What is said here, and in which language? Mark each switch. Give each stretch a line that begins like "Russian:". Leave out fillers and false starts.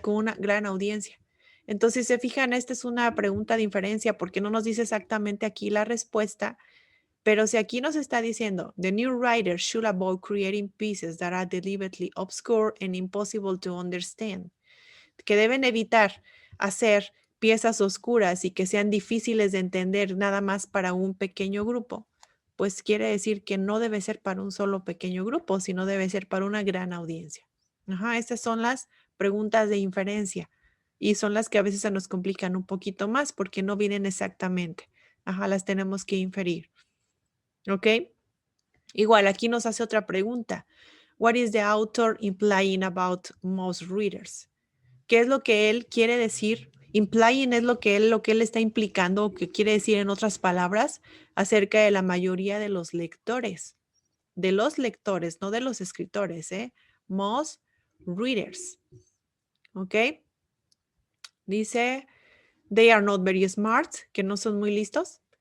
Spanish: Con una gran audiencia. Entonces, si se fijan, esta es una pregunta de inferencia porque no nos dice exactamente aquí la respuesta, pero si aquí nos está diciendo,
English: the new writers should avoid creating pieces that are deliberately obscure and impossible to understand,
Spanish: que deben evitar hacer piezas oscuras y que sean difíciles de entender nada más para un pequeño grupo, pues quiere decir que no debe ser para un solo pequeño grupo, sino debe ser para una gran audiencia. Ajá, estas son las preguntas de inferencia y son las que a veces se nos complican un poquito más porque no vienen exactamente. Ajá, las tenemos que inferir. ¿Ok? Igual, aquí nos hace otra pregunta.
English: What is the author implying about most readers?
Spanish: ¿Qué es lo que él quiere decir? Implying es lo que él está implicando, o que quiere decir en otras palabras, acerca de la mayoría de los lectores. De los lectores, no de los escritores, ¿eh?
English: Most readers. ¿Ok? Dice, they are not very smart,
Spanish: que no son muy listos.